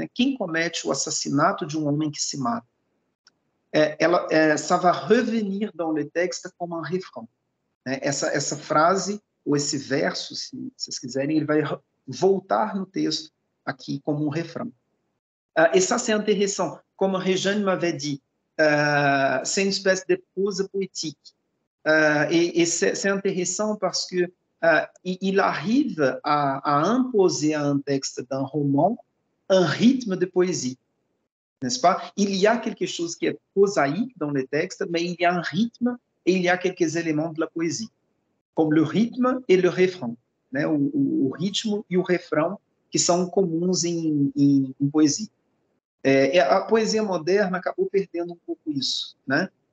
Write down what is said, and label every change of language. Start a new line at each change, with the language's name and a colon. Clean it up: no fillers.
Portuguese: Quem comete o assassinato de um homem que se mata?
French: Ça va revenir dans le texte comme un refrão.
Portuguese: Essa frase, ou esse verso, se vocês quiserem, ele vai voltar no texto aqui como um refrão.
French: Et ça, c'est intéressant. Comme Réjeanne m'avait dit, c'est une espèce de pause poétique. Et c'est intéressant parce que il arrive à imposer à un texte d'un roman un rythme de poésie, n'est-ce pas? Il y a quelque chose qui est prosaïque dans le texte, mais il y a un rythme et il y a quelques éléments de la poésie, comme le rythme et le refrão, né?
Portuguese: O ritmo e o refrão, que são comuns em poesia. A poesia moderna acabou perdendo um pouco isso, né?